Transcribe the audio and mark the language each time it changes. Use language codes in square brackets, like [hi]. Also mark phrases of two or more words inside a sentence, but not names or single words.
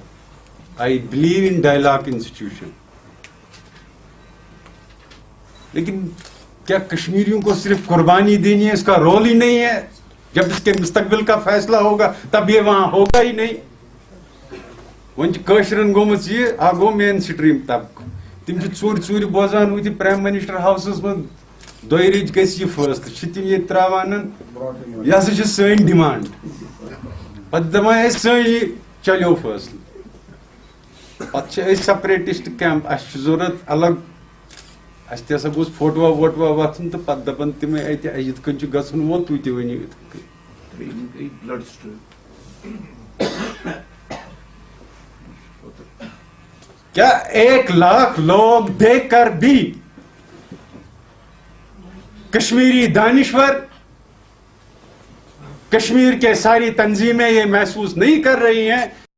[en] I believe in dialogue institution. [ur] لیکن کیا کشمیریوں کو صرف قربانی دینی ہے؟ اس کا رول ہی نہیں ہے. جب اس کے مستقبل کا فیصلہ ہوگا تب یہ وہاں ہوگا ہی نہیں. [ks] وشرن گومت یہ آ گو مین سٹریم طبقہ, تم ژور بوزان ہوتی [en] prime minister houses [ks] من دۄیہِ رٮ۪تۍ گژھِ یہ فٲصلہٕ تم یہ تراوان یہ ہسا سٲنۍ ڈیمانڈ. پتہٕ دپان أسۍ سٲنۍ چلیو فٲصلہٕ. پتہٕ چھِ أسۍ [en] separatist camp, [ks] اَسہِ چھُ ضوٚرتھ الگ, اَسہِ تہِ ہسا گوٚژھ فوٹوا ووٹوا وۄتھُن تہٕ پتہٕ دپان تِمے اَتہِ یِتھ کٔنۍ چھُ گژھُن وول تُہۍ تہِ ؤنِو یِتھ کٔنۍ. [ur] کیا 1,00,000 لوگ دیکھ کر بھی کشمیری دانشور, کشمیر کے ساری تنظیمیں یہ محسوس نہیں کر رہی ہیں